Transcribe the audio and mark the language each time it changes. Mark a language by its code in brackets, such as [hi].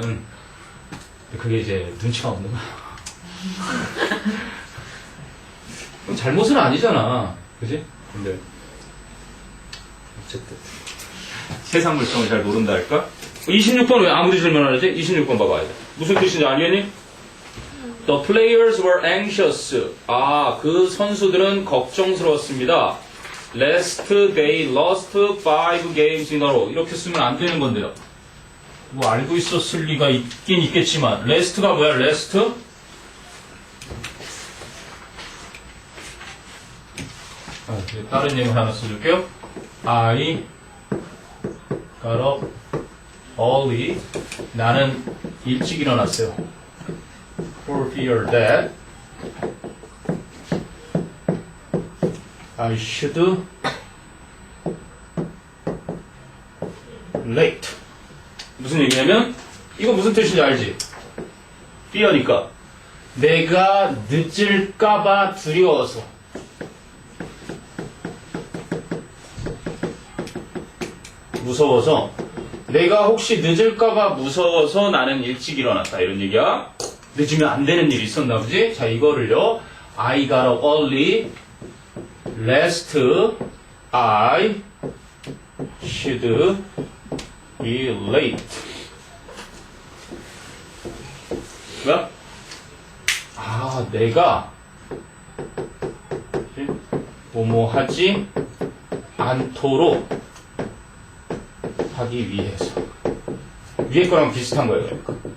[ko] 근데 그게 이제 눈치가 없는 거야. 잘못은 아니잖아. 그지? 근데 어쨌든 세상 물정을 잘 모른다 할까? 26번 왜 아무리 질문 안 하지? 26번 봐봐야 돼. 무슨 뜻인지 알겠니? [en] The players were anxious. [ko] 그 선수들은 걱정스러웠습니다. [en] Lest they lost 5 games in a row. [ko] 이렇게 쓰면 안 되는 건데요. 뭐 알고 있었을 리가 있긴 있겠지만 lest가 뭐야? lest? 다른 예문 하나 써줄게요. [en] I got up early. [ko] 나는 일찍 일어났어요. [en] For fear that I should late. [ko] 무슨 얘기냐면 이거 무슨 뜻인지 알지? fear니까 내가 늦을까봐 두려워서. 무서워서 내가 혹시 늦을까봐 무서워서 나는 일찍 일어났다 이런 얘기야. 늦으면 안 되는 일이 있었나 보지? 자 이거를요. [en] I got up early lest I should be late. [ko] 뭐야? 내가 뭐뭐 하지 않도록 하기 위해서. 위에 거랑 비슷한 거예요. 그러니까.